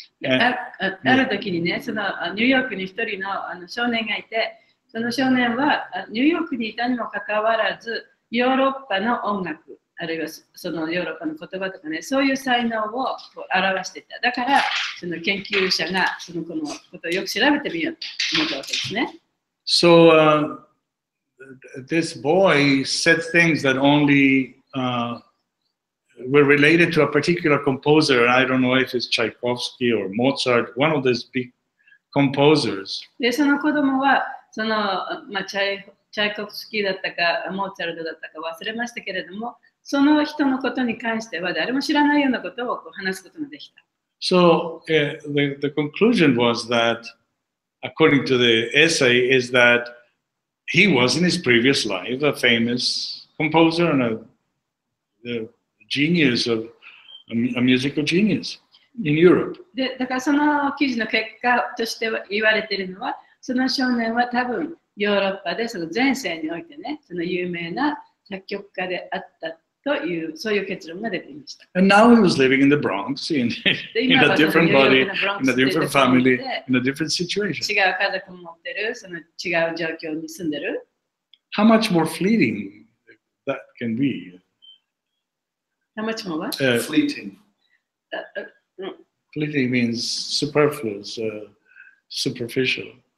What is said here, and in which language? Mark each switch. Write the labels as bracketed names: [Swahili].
[Japanese] ある時にね、そのニューヨークに一人の少年がいて、その少年はニューヨークにいたにもかかわらず、ヨーロッパの音楽、あるいはそのヨーロッパの言葉とかね、そういう才能を表していた。だから、その研究者がそのこのことをよく調べてみようと思ったわけですね。 [English] So this boy said things that only were related to a particular composer. I don't know if it's Tchaikovsky or Mozart, one of these big composers. [Japanese] で、その子供は、その、まあ、チャイコフスキーだったか、モーツァルトだったか忘れましたけれども、その人のことに関しては誰も知らないようなことをこう話すことができた。 [English] So the conclusion was that, according to the essay, is that he was in his previous life a famous composer and a genius of a musical genius in Europe. [Japanese] で、だからその記事の結果としては言われているのは、その少年は多分ヨーロッパでその前世においてね、その有名な作曲家であったという、そういう結論が出ていました。 [English] And now he was living in the Bronx in a different body, in a different family, in a different situation. [Japanese] 違う家族を持ってる、その違う状況に住んでる。 [English] How much more fleeting that can be? How much more? Fleeting. Fleeting means superfluous, superficial.